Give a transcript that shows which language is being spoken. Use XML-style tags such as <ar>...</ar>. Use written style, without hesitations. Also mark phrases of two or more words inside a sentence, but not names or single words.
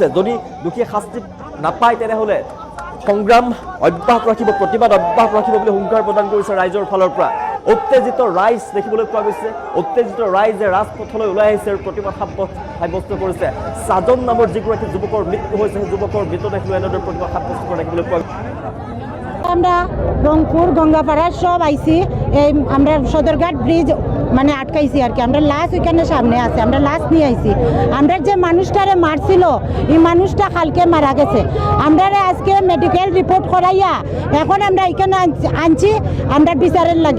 <as>যদি দোষীয়ে শাস্তি নাপায় তেনেহ'লে সংগ্ৰাম অব্যাহত ৰাখিব, প্ৰতিবাদ অব্যাহত ৰাখিব বুলি হুংকাৰ প্ৰদান কৰিছে ৰাইজৰ ফালৰ পৰা। উত্তেজিত ৰাইজ দেখিবলৈ পোৱা গৈছে, উত্তেজিত ৰাইজে রাজপথলৈ ওলাই আহিছে আৰু প্ৰতিবাদ সাব্যস্ত কৰিছে। সাজন নামৰ যিগৰাকী যুৱকৰ মৃত্যু হৈছে, সেই যুৱকৰ মৃতদেহ লৈ এনেদৰে প্ৰতিবাদ সাব্যস্ত কৰা দেখিবলৈ পোৱা গৈছে।</as> <bn>আমরা রংপুর গঙ্গাপাড়া সব আইছি, এই আমরা সদরঘাট ব্রিজ মানে আটকাইছি আর কি। আমরা লাশ ওইখানে সামনে আছে, আমরা লাশ নিয়ে আইছি। আমরা যে মানুষটারে মারছিল এই মানুষটা কালকে মারা গেছে। আমরা আজকে মেডিকেল রিপোর্ট করাইয়া এখন আমরা এখানে আনছি আমরা বিচারের লাগি।</bn>